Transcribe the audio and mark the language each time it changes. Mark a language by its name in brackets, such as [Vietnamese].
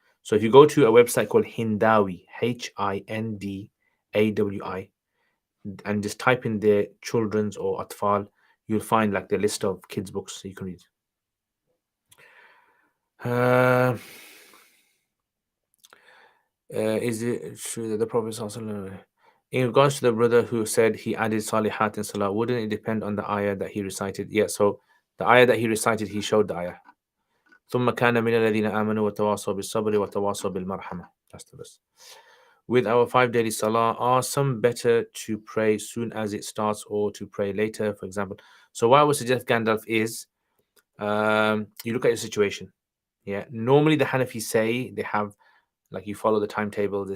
[English] So if you go to a website called Hindawi, Hindawi, and just type in their children's or atfal, you'll find like the list of kids' books you can read. Is it true that the Prophet in regards to the brother who said he added salihat in salah, wouldn't it depend on the ayah that he recited? Yeah, so the ayah that he recited, he showed the ayah. [Arabic] ثم كان من الذين آمنوا وتواصوا بالصبر وتواصوا بالمرحمة. [English] That's the verse. With our 5 daily salah, are some better to pray soon as it starts or to pray later, for example? So what I would suggest, Gandalf, is you look at your situation. Yeah, normally the Hanafi say they have, like, you follow the timetable.